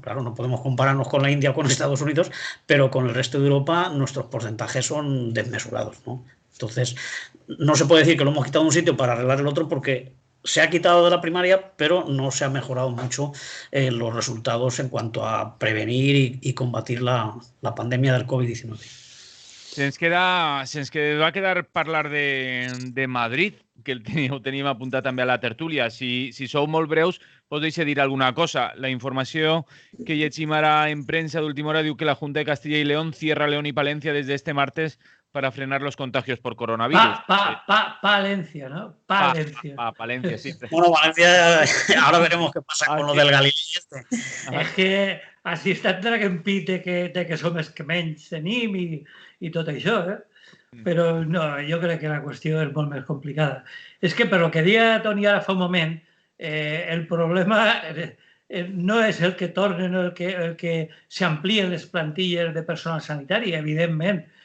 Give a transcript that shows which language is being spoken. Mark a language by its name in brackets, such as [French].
[Spanish] Claro, no podemos compararnos con la India o con Estados Unidos, pero con el resto de Europa nuestros porcentajes son desmesurados, ¿no? Entonces, no se puede decir que lo hemos quitado de un sitio para arreglar el otro porque se ha quitado de la primaria, pero no se ha mejorado mucho los resultados en cuanto a prevenir y combatir la pandemia del Covid-19. [Catalan] Se'ns va quedar parlar de Madrid, que ho teníem apuntat també a la tertúlia. Si sou molt breus, us deixo dir alguna cosa. La informació que llegim ara en premsa d'última hora diu que [Spanish] la Junta de Castilla y León cierra León y Palencia desde este martes para frenar los contagios por coronavirus. Palencia, ¿no? Palencia. Palencia, sí. Bueno, Valencia, ahora veremos qué pasa con lo del Galilei este. [Catalan] És que així estan traguent pit de que som els que menys tenim i tot això, eh? Però no, jo crec que la qüestió és molt més complicada. És que per lo que deia Toni ara fa un moment, el problema no és el que tornen o el que s'amplien les plantilles de personal sanitari, evidentment.